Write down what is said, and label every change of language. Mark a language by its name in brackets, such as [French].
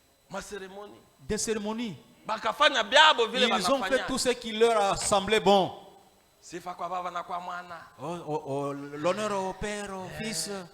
[French] Ma cérémonie. Des cérémonies. [Swahili] Bakafanya byabo vile [French] Ils ont fait [Swahili] banafanya. [French] tout ce qui leur a semblé bon. [Swahili] Sifa kwa baba na kwa mwana. [French] L'honneur au Père, au Fils,